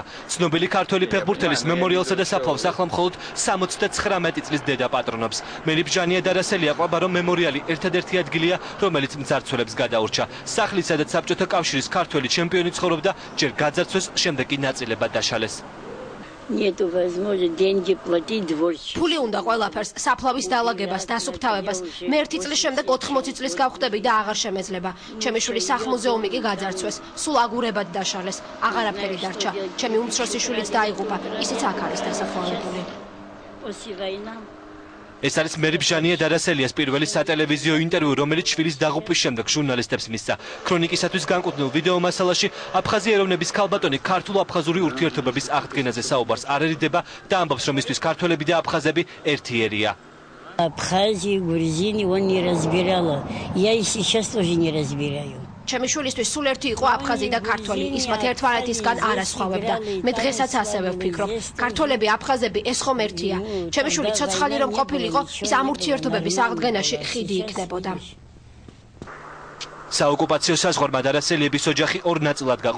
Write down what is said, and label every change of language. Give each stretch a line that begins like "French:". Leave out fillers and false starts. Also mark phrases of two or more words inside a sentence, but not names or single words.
Georgian: ცნობილი ქართველი ფეხბურთელის მემორიალსა და საფლავს ახლა მხოლოდ 79 წლის დედა პატრონობს. მერიბჟანია დარასელია ყვება, რომ მემორიალი ერთადერთი ადგილია, რომელიც მძარცველებს გადაურჩა. სახლი, სადაც საბჭოთა კავშირის ქართველი ჩემპიონი ცხოვრობდა, ჯერ გაძარცვეს, შემდეგ კი ნაწილებად დაშალეს.
Russian: Нету возможности деньги платить дворщику.
Georgian: Ფული უნდა ყველაფერს, საფლავის დაალაგებას, დასუფთავებას. მე 1 წლის შემდეგ 80 წლის გავხდები და აღარ შემეძლება. ჩემი შვილი სახლ-მუზეუმი კი გაძარცვეს, სულ აგურებად დაშალეს. აღარაფერი დარჩა. ჩემი უმცროსი შვილიც დაიღუპა, ისიც აქ არის დასაფლავებული. ეს არის მერიბჟანია დარასელიას პირველი სატელევიზიო ინტერვიუ, რომელიც შვილის დაღუპვის შემდეგ ჟურნალისტებს მისცა. ქრონიკისათვის განკუთვნილ ვიდეო მასალაში აფხაზი ეროვნების ქალბატონი ქართულ-აფხაზური ურთიერთობების აღდგენაზე საუბარს არ ერიდება და ამბობს, რომ მისთვის ქართველები და აფხაზები ერთიერია.
Russian: Абхазии, Грузинии он не разбирала. Я и сейчас тоже не разбираю.
Georgian: ჩემი შვილისთვის სულ ერთი იყო აფხაზი და ქართველი. ის მათ ერთმანეთისგან არ ასხვავებდა. მე დღესაც ასევე ვფიქრობ, ქართველები, აფხაზები ეს ხომ ერთია. ჩემი შვილი ცოცხალი რომ ყოფილიყო, ის ამ ურთიერთობების აღდგენაში ხიდი იქნებოდა. საოკუპაციო საზღვარმა დარასელიების ოჯახი ორ ნაწილად გაყო.